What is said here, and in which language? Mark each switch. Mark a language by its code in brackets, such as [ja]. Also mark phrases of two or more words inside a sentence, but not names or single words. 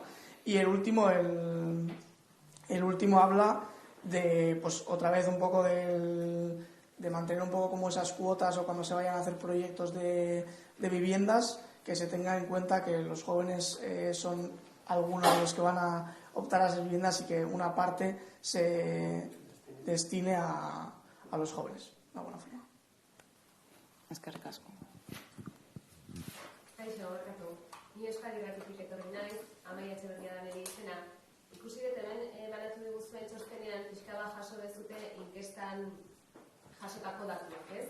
[es] Y el último, el último habla de, pues otra vez un poco de mantener un poco como esas cuotas o cuando se vayan a hacer proyectos de viviendas, que se tenga en cuenta que los jóvenes son algunos de los que van a optar a esas viviendas y que una parte se destine a los jóvenes, de alguna forma. [eu] eskerrik asko. Kaixo, horretu. Ni Euskadi Gratutik etorri naiz, Amaia Etxeberria da nire izena. Ikusi dut hemen banatu diguzuen txostenean pixka bat jaso dezute inkestan jasotako datuak, ez?